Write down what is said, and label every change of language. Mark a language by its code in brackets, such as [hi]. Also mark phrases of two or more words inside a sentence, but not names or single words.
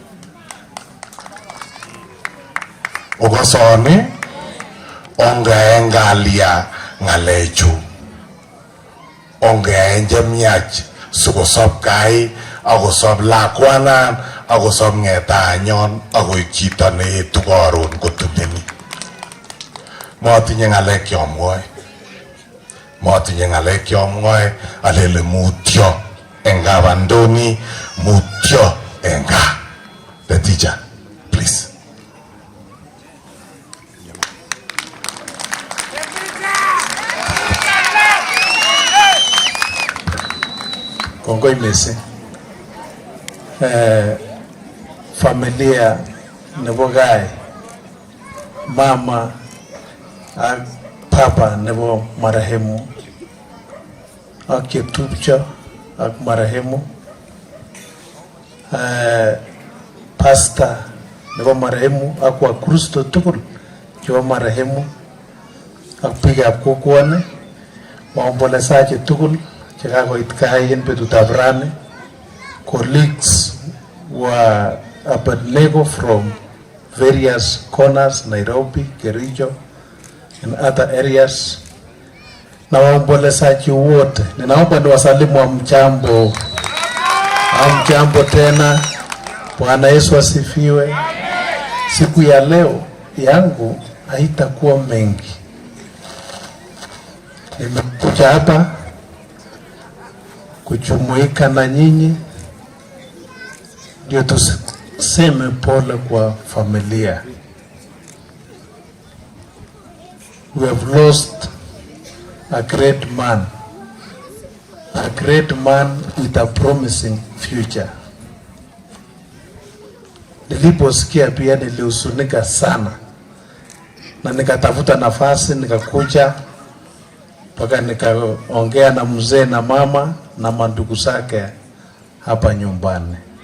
[kln] okasoni ongae ngalia ng'alechu ongae chemiach sikosop kai akosop lakwanan akosop ng'etanyon akoik chito neetu karon kotumeni. Matinye ng'alek kyomwoe alele mutyo eng kabandoni mutyo eng gaa. [en] The teacher, please. [kln] Kongoi mising. Familia nebo gai mama ak papa nebo marehemu ak cheptupcho ak marehemu pastor nebo marehemu ak wakristo tugul chebo marehemu ak biikab kokwoni, maombolezaji tugul chekakoit gai en betutab rani, [en] colleagues wa Abednego from various corners, Nairobi, Kericho and other areas, [sw] na waombolezaji wote. Ninaomba niwasalimu hamjambo. Hamjambo tena. Bwana Yesu asifiwe. Siku ya leo yangu haitakuwa mengi. Nimekuja hapa kujumuika na nyinyi ndio tuseme pole kwa familia. [en] We have lost a great man with a promising future. [sw] Niliposikia pia nilihuzunika sana, na nikatafuta nafasi nikakuja mpaka nikaongea na mzee na mama na mandugu zake hapa nyumbani,